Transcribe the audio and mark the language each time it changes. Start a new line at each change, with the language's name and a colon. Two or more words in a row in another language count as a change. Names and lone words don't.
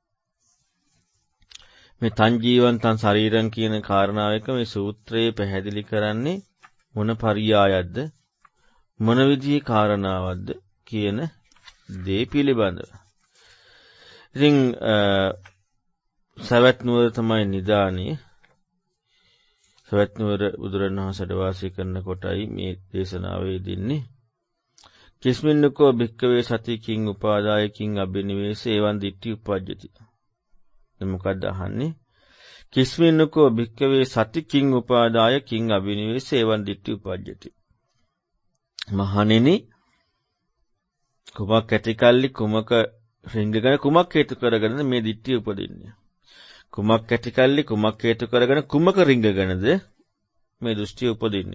Sinhala: මේ
Pali: තං ජීවං තං ශරීරං
Sinhala: කියන කාරණාව එක මේ සූත්‍රයේ පැහැදිලි කරන්නේ මොන පරියායක්ද මොන විදිහේ කාරණාවක්ද කියන දේ පිළිබඳව. ඉතින් සවැත් නුවර තමයි නිදානේ. සවැත් නුවර බුදුරණවහන්සේට වාසය කරන කොටයි මේ දේශනාවේ දෙන්නේ.
Pali: කිස්මින්නකෝ භික්කවේ සති කිං උපාදාය කිං අබිනිවේස එවං දිට්ඨි උපජ්ජති.
Sinhala: දැන් මොකක්ද අහන්නේ?
Pali: කිස්මින්නකෝ භික්කවේ සති කිං උපාදාය කිං අබිනිවේස එවං දිට්ඨි උපජ්ජති.
Sinhala: මහණෙනි කුමක් ඇතිකල්ලි කුමක රිංගගෙන කුමක් හේතු කරගෙනද මේ දිට්ඨිය උපදින්නේ? කුමක් ඇතිකල්ලි කුමක් හේතු කරගෙන කුමක රිංගගෙනද මේ දෘෂ්ටිය උපදින්නේ?